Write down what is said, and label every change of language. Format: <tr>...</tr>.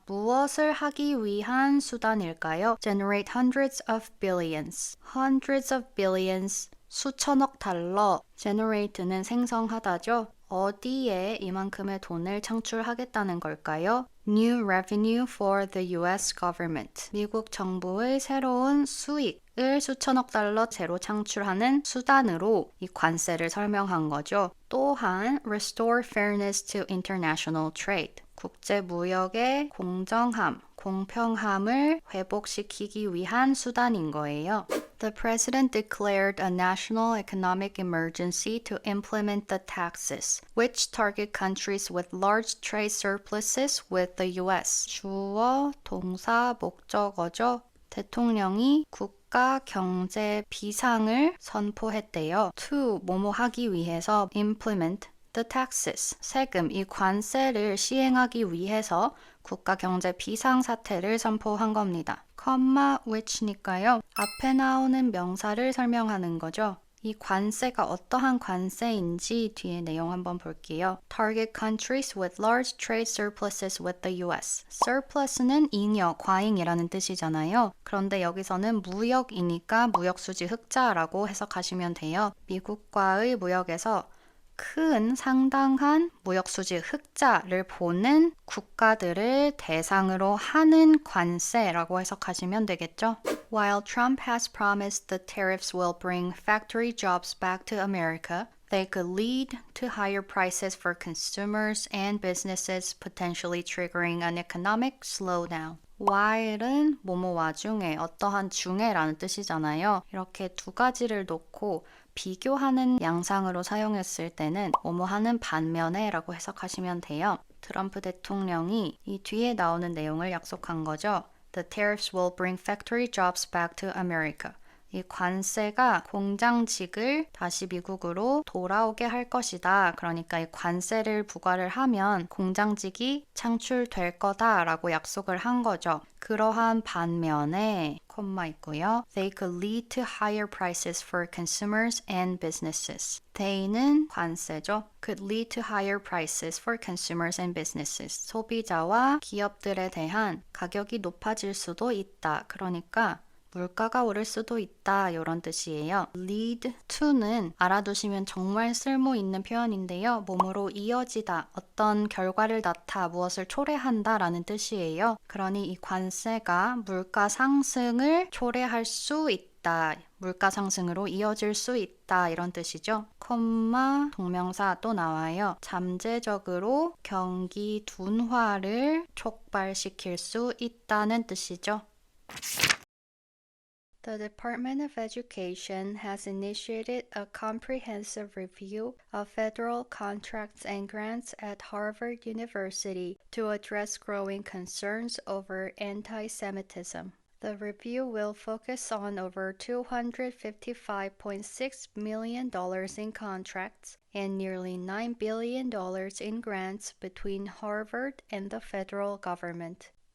<ko>무엇을 하기 위한 수단일까요?</ko> <en>Generate hundreds of billions. Hundreds of billions.</en> <ko>수천억 달러. generate는 생성하다죠. 어디에 이만큼의 돈을 창출하겠다는 걸까요?</ko> <en>New revenue for the US government.</en> <ko>미국 정부의 새로운 수익을 수천억 달러 제로 창출하는 수단으로 이 관세를 설명한 거죠. 또한</ko> <en>restore fairness to international trade.</en> <ko>국제 무역의 공정함, 공평함을 회복시키기 위한 수단인 거예요.</ko> <en>The president declared a national economic emergency to implement the taxes, which target countries with large trade surpluses with the US.</en> <ko>주어, 동사, 목적어죠. 대통령이 국가 경제 비상을 선포했대요. To 뭐뭐 하기 위해서</ko> <en>implement the taxes,</en> <ko>세금, 이 관세를 시행하기 위해서 국가 경제 비상 사태를 선포한 겁니다. which니까요. 앞에 나오는 명사를 설명하는 거죠. 이 관세가 어떠한 관세인지 뒤에 내용 한번 볼게요.</ko> <en>Target countries with large trade surpluses with the US.</en> <ko>surplus는 잉여, 과잉이라는 뜻이잖아요. 그런데 여기서는 무역이니까 무역수지 흑자라고 해석하시면 돼요. 미국과의 무역에서 큰 상당한 무역수지 흑자를 보는 국가들을 대상으로 하는 관세라고 해석하시면 되겠죠.</ko> <en>While Trump has promised the tariffs will bring factory jobs back to America, they could lead to higher prices for consumers and businesses, potentially triggering an economic slowdown.</en> <ko>while은 뭐뭐 와중에 어떠한 중에라는 뜻이잖아요. 이렇게 두 가지를 놓고 비교하는 양상으로 사용했을 때는 뭐뭐 하는 반면에 라고 해석하시면 돼요. 트럼프 대통령이 이 뒤에 나오는 내용을 약속한 거죠.</ko> <en>The tariffs will bring factory jobs back to America.</en> <ko>이 관세가 공장직을 다시 미국으로 돌아오게 할 것이다. 그러니까 이 관세를 부과를 하면 공장직이 창출될 거다라고 약속을 한 거죠. 그러한 반면에 콤마 있고요.</ko> <en>They could lead to higher prices for consumers and businesses. They는</en> <ko>관세죠.</ko> <en>Could lead to higher prices for consumers and businesses.</en> <ko>소비자와 기업들에 대한 가격이 높아질 수도 있다. 그러니까 물가가 오를 수도 있다 이런 뜻이에요. lead to는 알아두시면 정말 쓸모 있는 표현인데요. 몸으로 이어지다, 어떤 결과를 낳다, 무엇을 초래한다 라는 뜻이에요. 그러니 이 관세가 물가 상승을 초래할 수 있다 있다. 물가 상승으로 이어질 수 있다. 이런 뜻이죠. 콤마 동명사 또 나와요. 잠재적으로 경기 둔화를 촉발시킬 수 있다는 뜻이죠.</ko> <en>The Department of Education has initiated a comprehensive review of federal contracts and grants at Harvard University to address growing concerns over anti-Semitism. The review will focus on over $255.6 million in contracts and nearly $9 billion in grants between Harvard and the federal government.</en>